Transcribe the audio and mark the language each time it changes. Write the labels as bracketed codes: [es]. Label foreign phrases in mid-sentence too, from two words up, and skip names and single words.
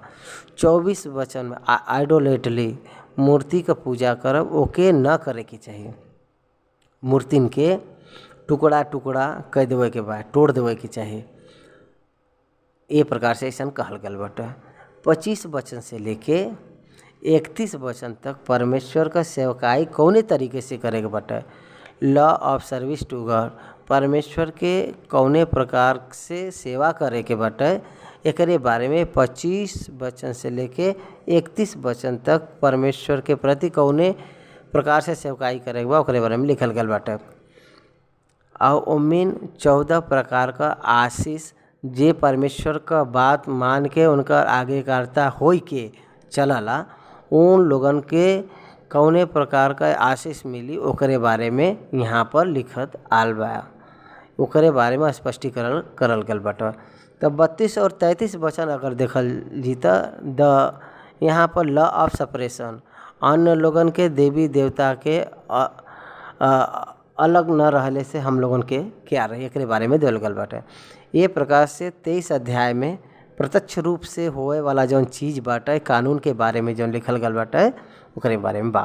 [bho] 24 वचन में आइडोलेटली मूर्ति का पूजा करब ओके न करे के चाहिए, मूर्तिन के टुकड़ा टुकड़ा कर देवे के बा, तोड़ देवे के चाहिए, ए प्रकार से ऐसा कहल गल बाटे। 25 वचन से लेके 31 वचन तक परमेश्वर का सेवकाई कौने तरीके से करे के बाटे, [en] law of service to God, [bho] परमेश्वर के कौने प्रकार से सेवा करे के बाटे एकरे बारे में 25 वचन से लेके 31 वचन तक परमेश्वर के प्रति कौने प्रकार से सेवकाई करे के बा ओकरे बारे में लिखल गल बाटे। और ओमिन 14 प्रकार का आशीष जे परमेश्वर का बात मान के उनका आज्ञाकारिता होई के चलला उन लोगन के कौने प्रकार का आशीष मिली ओकरे बारे में यहाँ पर लिखत आल बा, ओकरे बारे में स्पष्टीकरण करल गल बाटे। तब 32 और 33 वचन अगर देखल जीता यहाँ पर [en] law of separation, [bho] अन्य लोगन के देवी देवता के अलग न रहले से हम लोगन के क्या रहे एकरे बारे में देवल गल बाटे। ये प्रकार से 23 अध्याय में प्रत्यक्ष रूप से होए वाला जौन चीज़ बाटे कानून के बारे में जौन लिखल गल बाटे ओकरे बारे में बा।